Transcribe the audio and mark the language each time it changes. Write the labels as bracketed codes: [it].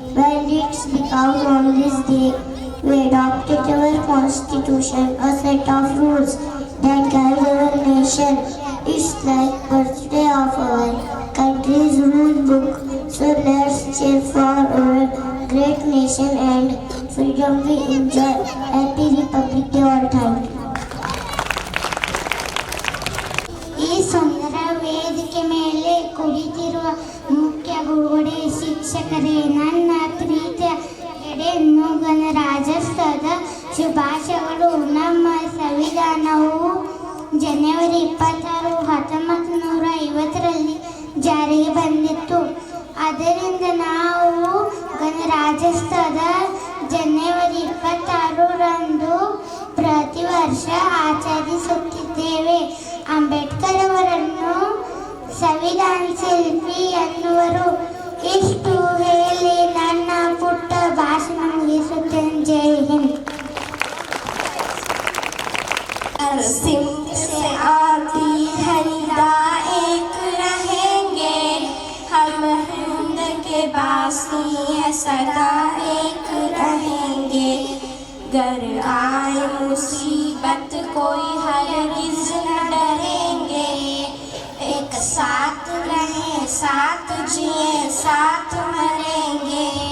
[en] Well, it's because on this day we adopted our constitution, a set of rules that guide our nation. It's like birthday of our country's rule book. So let's cheer for our great nation and freedom we enjoy. Happy Republic Day all time. [kn] ಈ ಸುಂದರ ವೇದಿಕೆ ಮೇಲೆ ಕುಳಿತಿರುವ ಮುಖ್ಯ ಗುರುಗಳೇ, ಶಿಕ್ಷಕರೇ, ನನ್ನ ಪ್ರೀತಿಯ ಗೆಳೆಯನ್ನು ಗಣರಾಜ್ಯೋತ್ಸವದ ಶುಭಾಶಯಗಳು. ನಮ್ಮ ಸಂವಿಧಾನವು ಜನವರಿ 26, 1950ರಲ್ಲಿ ಜಾರಿಗೆ ಬಂದಿತ್ತು. ಅದರಿಂದ ನಾವು ಗಣರಾಜ್ಯೋತ್ಸವದ ಜನವರಿ 26ರಂದು ಪ್ರತಿ ವರ್ಷ ಆಚರಿಸುತ್ತಿದ್ದೇವೆ. ಅಂಬೇಡ್ಕರ್ ಅವರನ್ನು ಸಂವಿಧಾನ ಶಿಲ್ಪಿ ಎನ್ನುವರು. ಇಷ್ಟು ಹೇಳಿ ನನ್ನ ಪುಟ್ಟ ಭಾಷಣ ಮುಗಿಸುತ್ತೇನೆ. ಜೈ ಹಿಂದ್. [hi] से आती हरिदा एक रहेंगे, हम हिंद के बासी है सदा एक रहेंगे। गर आए मुसीबत कोई हरगिज न डरेंगे, एक साथ रहें, साथ जिए, साथ मरेंगे।